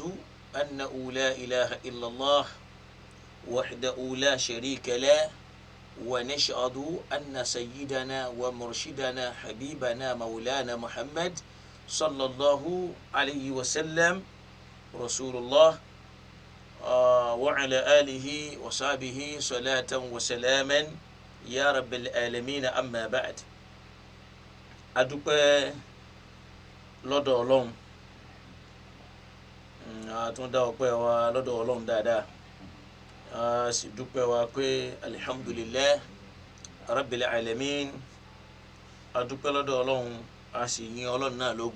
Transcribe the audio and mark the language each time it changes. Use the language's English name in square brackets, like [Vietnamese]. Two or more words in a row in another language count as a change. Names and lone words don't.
[Arabic] أنه لا إله إلا الله وحده لا شريك له، ونشهد أن سيدنا ومرشدنا حبيبنا مولانا محمد صلى الله عليه وسلم رسول الله وعلى آله وصحبه صلاة وسلاما يا رب العالمين. أما بعد، [Yoruba] adúpẹ́ lọ́dọ̀ Ọlọ́run, àtúndá ọpẹ́ wa lọ́dọ̀ Ọlọ́run dáadáa, a sì dúpẹ́ wa pé [Arabic] الحمد لله رب العالمين. [Yoruba] Adúpẹ́ lọ́dọ̀ Ọlọ́run, a sì yìn Ọlọ́run náà lógo.